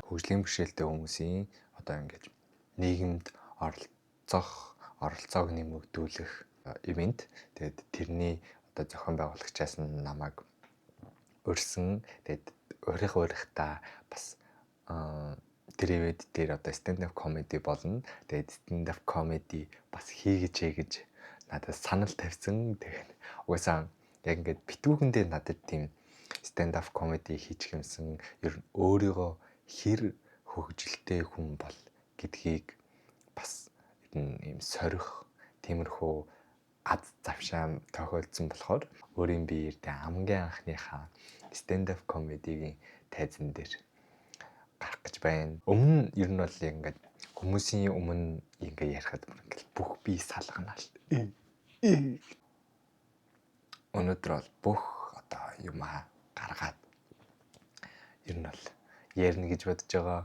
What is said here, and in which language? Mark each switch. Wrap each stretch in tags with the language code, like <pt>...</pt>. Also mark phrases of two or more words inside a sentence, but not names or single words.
<mn>Хөгжлийн бишэлтэй хүмүүсийн одоо ингэж нийгэмд оролцоог нэмэгдүүлэх ивент. Тэгээд тэрний одоо зохион байгуулагчаас нь намайг урьсан. Тэгээд урихтаа бас тэр ивент дээр одоо</mn> <en>stand up comedy</en> <mn>болно. Тэгээд</mn> <en>stand up comedy</en> <mn>бас хийж надад санал тавьсан. Тэгээд угаасаа яг ингээд битүүгэндээ надад тийм</mn> <en>stand up comedy</en> <mn>хийчих юмсан. Ер нь өөрийгөө хэр хөгжилтэй хүн бол гэдгийг бас ийм сорих тиймэрхүү ад завшаан тохиолдсон болохоор өөрийн биеэрдээ хамгийн анхныхаа</mn> <en>stand up comedy-гийн</en> <mn>тайзан дээр гарах гэж байна. Өмнө ер нь бол ингээд хүмүүсийн өмнө ингээ ярихад бүх бие салгана л. Өнөөдөр бол бүх одоо юм гаргаад ер нь бол ярина гэж бодож байгаа.</mn>